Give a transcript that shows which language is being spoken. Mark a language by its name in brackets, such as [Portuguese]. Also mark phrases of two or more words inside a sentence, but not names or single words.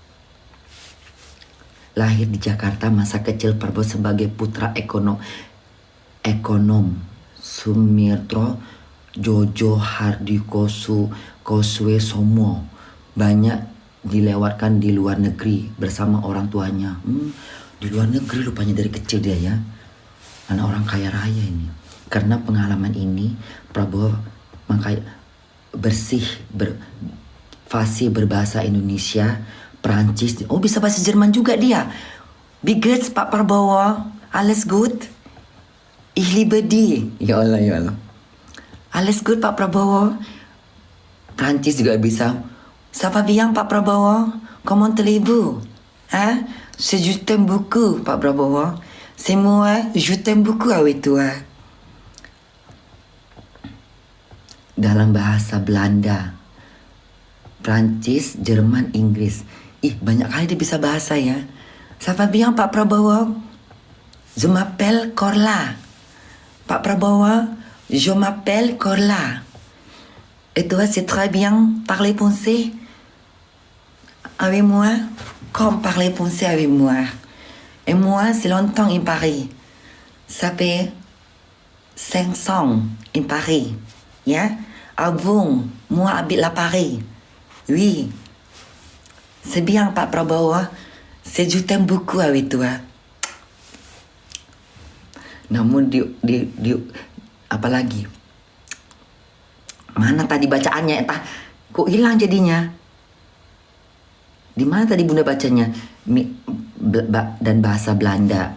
[Indonesian] Lahir di Jakarta, masa kecil Prabowo sebagai putra ekonom Sumirtro Jojo Hardikoso Kosuesomo, banyak dilewatkan di luar negeri bersama orang tuanya. Di luar negeri rupanya dari kecil dia ya. Anak orang kaya raya ini. Karena pengalaman ini Prabowo fasih berbahasa Indonesia, Perancis. Oh, bisa bahasa Jerman juga dia. [German] Wie geht's Pak Prabowo? Alles gut? Ich liebe die. [Arabic] Ya Allah, ya Allah. [German] Alles gut [Indonesian] Pak Prabowo. Perancis juga bisa. [French] Ça va bien Pak Prabowo? Comment allez-vous? Hein? Je t'aime beaucoup Pak Prabowo. C'est moi, je t'aime beaucoup avec toi. [Indonesian] Dalam bahasa Belanda, Prancis, Jerman, Inggris. Banyak kali dia bisa bahasa ya. [French] Ça va bien Pak Prabowo? Je m'appelle Korla. Pak Prabowo, je m'appelle Korla. Et toi, c'est très bien parler français avec moi? Comme parler français avec moi. Et moi, c'est longtemps in Paris. Ça fait 500 in Paris. Ya? Avant, moi habite à Paris. Oui. C'est bien Pak Prabowo. C'est je t'aime beaucoup avec toi. [Indonesian] Namun di apalagi? Mana tadi bacaannya? Kok hilang jadinya? Di mana tadi Bunda bacanya? Dan bahasa Belanda.